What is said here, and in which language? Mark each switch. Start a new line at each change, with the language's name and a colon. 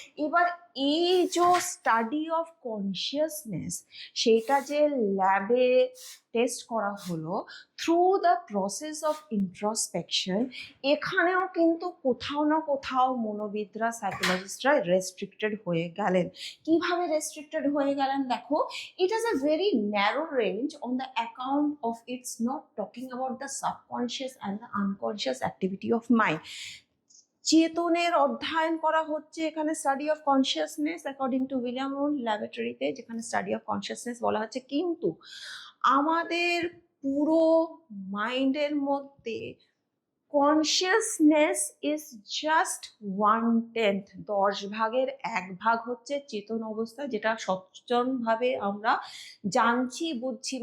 Bangla: এবার এই যে স্টাডি অফ কনসিয়াসনেস, সেটা যে ল্যাবে টেস্ট করা হলো
English: through the process of introspection,
Bangla: এখানেও কিন্তু কোথাও না কোথাও মনোবিদরা সাইকোলজিস্টরা রেস্ট্রিক্টেড হয়ে গেলেন। কিভাবে রেস্ট্রিক্টেড হয়ে গেলেন দেখো,
English: it has a very narrow range on the account of its not talking about the subconscious and the unconscious activity of mind.
Bangla: চেতনের অধ্যয়ন করা হচ্ছে এখানে study of consciousness according to William wound ল্যাবরেটরিতে, যেখানে স্টাডি অফ কনসিয়াসনেস বলা হচ্ছে, কিন্তু আমাদের পুরো মাইন্ডের মধ্যে
English: consciousness is just 1/10,
Bangla: 10/1 হচ্ছে চেতন অবস্থা, যেটা সচেতনভাবে আমরা জানছি বুঝছি।